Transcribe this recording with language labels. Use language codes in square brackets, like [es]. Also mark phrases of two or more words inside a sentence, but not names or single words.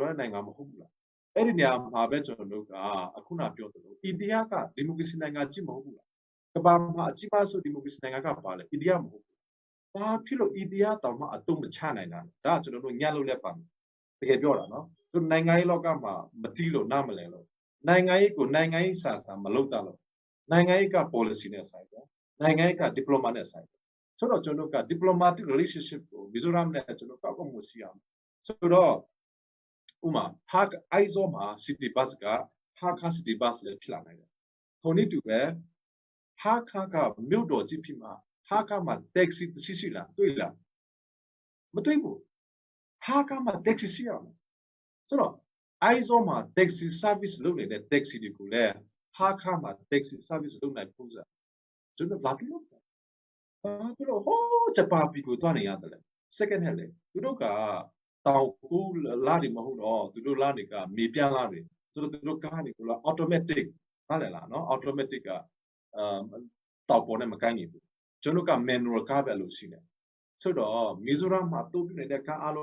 [my] လားတဲ့နိုင်ငံမဟုတ်ဘူးလားအဲ့ဒီနေရာမှာပဲကျွန်တော်တို့ကအခုနပြောသလိုအိန္ဒိယကဒီမိုကရေစီနိုင်ငံကြီးမဟုတ်ဘူးလားကမ္ဘာမှာအကြီးမားဆုံးဒီမိုကရေစီနိုင်ငံကပါလေအိန္ဒိယမဟုတ်ဘူးဘာဖြစ်လို့အိန္ဒိယတောင်မှအတုံးမချနိုင်တာဒါကကျွန်တော်တို့ညှက်လို့လည်းပါမယ်တကယ်ပြောတာနော်သူနိုင်ငံရေးလောကမှာမတီးလို့နားမလဲလို့နိုင်ငံရေးကိုနိုင်ငံရေးစာမလုပ်တာလို့နိုင်ငံရေးက policy နဲ့ဆိုင်တယ်နိုင်ငံရေးက diploma နဲ့ဆိုင်တယ်ဆိုတော့ကျွန်တော်တို့က [en] diplomatic relationship [my] ကိုမီဇိုရမ်နဲ့ကျွန်တော်ကောက်ကောက်မှုရှိအောင်ဆိုတော့ဥမာဟာအိုက်ဇောမှာ [en] city bus [my] ကဟာခါ [en] city bus [my] လည်းဖြစ်လာနိုင်တယ် ခုနှစ်တူပဲဟာခါကမြို့တော်ကြီးဖြစ်မှာဟာခါမှာ taxi ရှိလားတွေ့လားမတွေ့ဘူးဟာခါမှာ taxi ရှိ အောင်ဆိုတော့အိုက်ဇောမှာ [en] taxi service [my] လုပ်နေတဲ့ taxi တွေကိုလည်းဟာခါမှာ [en] taxi service [my] လုပ်နိုင်ပုံစံကျွန်တော်ဘာဖြစ်လို့ဟိုးဂျပန်ပြည်ကိုတွားနေရတယ်လေ [en] second hand [my] လေသူတို့ကတောင်ကူလာနေမဟုတ်တော့သူတို့လာနေကမြေပြန့်လာနေသူတို့ကားနေက automatic ဟာလေလားနော် automatic ကတောက်ပေါ်နဲ့မကိုင်းနေဘူးကျွန်တော်က manual ကားပဲလို့ရှိနေဆိုတော့မီဇိုရမ်မှာတိုးပြနေတဲ့ကားအ